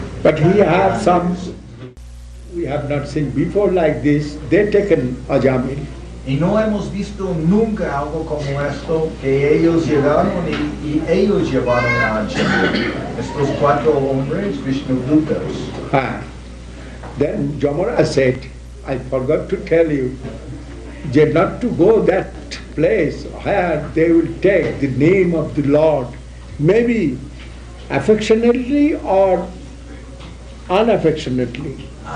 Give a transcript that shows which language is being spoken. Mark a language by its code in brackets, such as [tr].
[en] But he had some, we have not seen before like this, they taken Ajamil. [es] Y no hemos visto nunca algo como esto, que ellos llegaron y ellos llevaron a Ajamil, estos 4 hombres Vishnudutas. [en] Then Jamara said, I forgot to tell you, not to go that place where they will take the name of the Lord, maybe affectionately or unaffectionately.